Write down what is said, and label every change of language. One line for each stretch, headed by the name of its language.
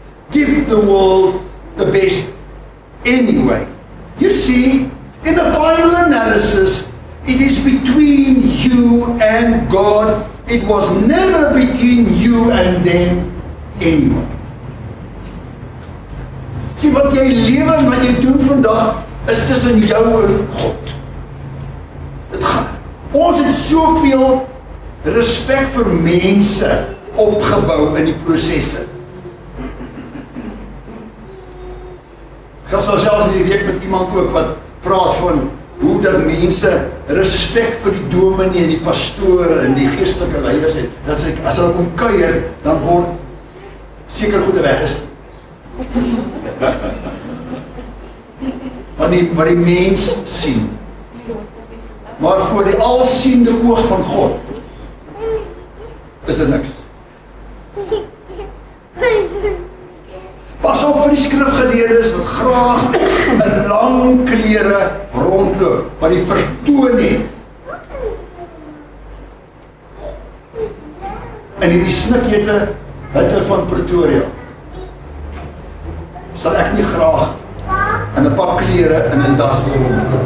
English: Give the world the best anyway. You see, in the final analysis, it is between you and God. It was never between you and them anyway.
Afrikaans: Sien wat jy lewe en wat jy doen vandag is tussen jou en God. Ons het soveel respek vir mense opgebou in die prosesse. Ek gaan selfs in die week met iemand ook wat praat van hoe dat mense respek vir die dominee en die pastore en die geestelike leiers het. Dat as hulle kom kuier, dan word seker goede weggestuur. Wat die mens sien. Maar voor die alsiende oog van God is dit niks. Pas op vir die skrifgeleerdes wat graag in lang klere rondloop, wat die vertoon het. En hierdie snikhete hitte van Pretoria sal ek nie graag in 'n pak klere in 'n das wil